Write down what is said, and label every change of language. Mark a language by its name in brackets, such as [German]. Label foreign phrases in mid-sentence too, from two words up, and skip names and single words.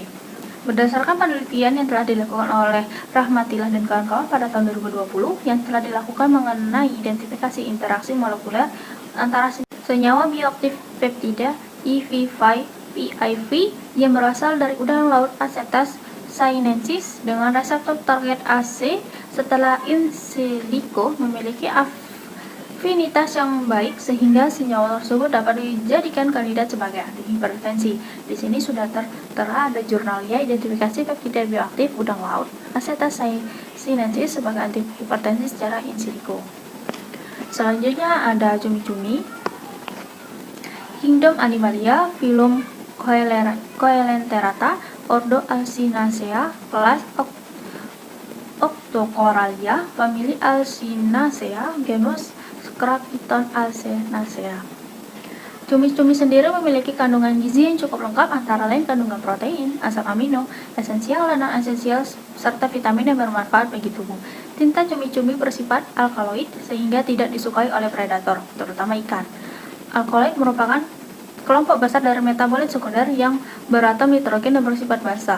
[Indonesian] Berdasarkan penelitian yang telah dilakukan oleh Rahmatillah dan kawan-kawan pada tahun 2020 yang telah dilakukan mengenai identifikasi interaksi molekuler antara senyawa bioaktif peptida EV5-PIV yang berasal dari udang laut Acetas sinensis dengan reseptor target AC setelah [Latin] in silico [Indonesian] memiliki afinitas yang baik sehingga senyawa tersebut dapat dijadikan kandidat sebagai antihipertensi. Di sini sudah tertera ada jurnalnya identifikasi peptida bioaktif udang laut Acetas sinensis sebagai antihipertensi secara [Latin] in silico. [Indonesian] Selanjutnya ada cumi-cumi, kingdom Animalia, filum Coelenterata, ordo Alcinacea, kelas Octocoralia, famili Alcinacea, genus Crackitonaceae. Cumi-cumi sendiri memiliki kandungan gizi yang cukup lengkap, antara lain kandungan protein, asam amino, esensial dan non-esensial, serta vitamin yang bermanfaat bagi tubuh. Tinta cumi-cumi bersifat alkaloid sehingga tidak disukai oleh predator, terutama ikan. Alkaloid merupakan kelompok besar dari metabolit sekunder yang beratom nitrogen dan bersifat basah.